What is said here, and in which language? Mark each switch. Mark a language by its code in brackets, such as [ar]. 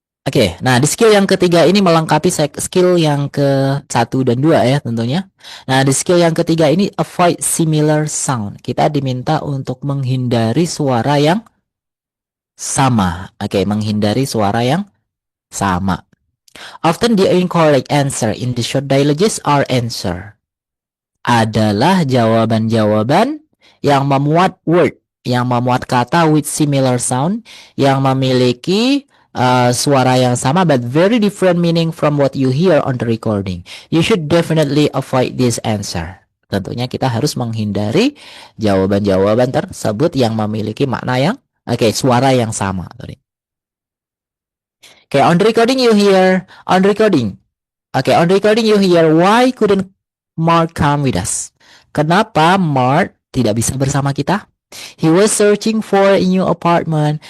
[id] Oke, nah di skill yang ketiga ini melengkapi skill yang ke-1 dan 2 ya tentunya. Nah di skill yang ketiga ini [en] avoid similar sound. [id] Kita diminta untuk menghindari suara yang sama. Oke, menghindari suara yang sama. [en] Often the incorrect answer in the short dialogues are answer. [id] Adalah jawaban-jawaban yang memuat word, yang memuat kata [en] with similar sound, [id] yang memiliki suara yang sama [en] but very different meaning from what you hear on the recording. You should definitely avoid this answer. [id] Tentunya kita harus menghindari jawaban-jawaban tersebut yang memiliki makna yang suara yang sama. [en] On the recording you hear on recording you hear why couldn't Mark come with us? [id] Kenapa Mark tidak bisa bersama kita? [en] He was searching for a new apartment.